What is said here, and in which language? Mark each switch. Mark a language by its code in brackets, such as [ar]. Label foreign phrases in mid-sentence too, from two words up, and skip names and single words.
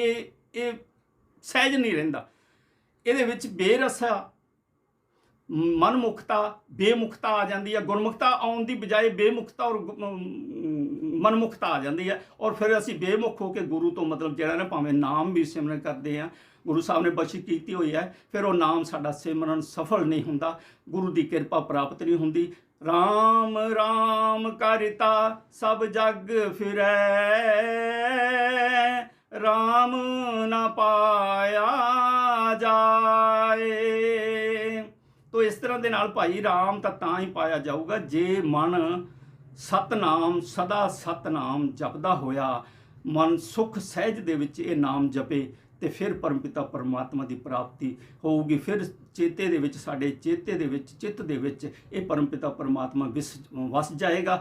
[pa] ਇਹ ਸਹਿਜ ਨਹੀਂ ਰਹਿੰਦਾ, ਇਹਦੇ ਵਿੱਚ ਬੇਰਸਾ ਮਨਮੁਖਤਾ, ਬੇਮੁਖਤਾ ਆ ਜਾਂਦੀ ਹੈ। ਗੁਰਮੁਖਤਾ ਆਉਣ ਦੀ ਬਜਾਏ ਬੇਮੁਖਤਾ ਔਰ ਮਨਮੁਖਤਾ ਆ ਜਾਂਦੀ ਹੈ ਔਰ ਫਿਰ ਅਸੀਂ ਬੇਮੁਖ ਹੋ ਕੇ ਗੁਰੂ ਤੋਂ, ਮਤਲਬ ਜਿਹੜਾ ਨਾ, ਭਾਵੇਂ ਨਾਮ ਵੀ ਸਿਮਰਨ ਕਰਦੇ ਹਾਂ, ਗੁਰੂ ਸਾਹਿਬ ਨੇ ਬਖਸ਼ਿਸ਼ ਕੀਤੀ ਹੋਈ ਹੈ, ਫਿਰ ਉਹ ਨਾਮ ਸਾਡਾ ਸਿਮਰਨ ਸਫਲ ਨਹੀਂ ਹੁੰਦਾ, ਗੁਰੂ ਦੀ ਕਿਰਪਾ ਪ੍ਰਾਪਤ ਨਹੀਂ ਹੁੰਦੀ। [hi] राम राम करिता सब जग फिरै, राम न पाया जाए। तो इस तरह [pa] ਦੇ ਨਾਲ ਭਾਈ ਰਾਮ ਤਾਂ ਹੀ ਪਾਇਆ ਜਾਊਗਾ ਜੇ ਮਨ ਸਤਨਾਮ ਸਦਾ ਸਤਨਾਮ ਜਪਦਾ ਹੋਇਆ ਮਨ ਸੁਖ ਸਹਿਜ ਦੇ ਵਿੱਚ ਇਹ ਨਾਮ ਜਪੇ ਤੇ ਫਿਰ ਪਰਮਪਿਤਾ ਪਰਮਾਤਮਾ ਦੀ ਪ੍ਰਾਪਤੀ ਹੋਊਗੀ। ਫਿਰ ਚੇਤੇ ਦੇ ਵਿੱਚ, ਸਾਡੇ ਚੇਤੇ ਦੇ ਵਿੱਚ, ਚਿੱਤ ਦੇ ਵਿੱਚ ਇਹ ਪਰਮਪਿਤਾ ਪਰਮਾਤਮਾ ਵਸ ਜਾਏਗਾ।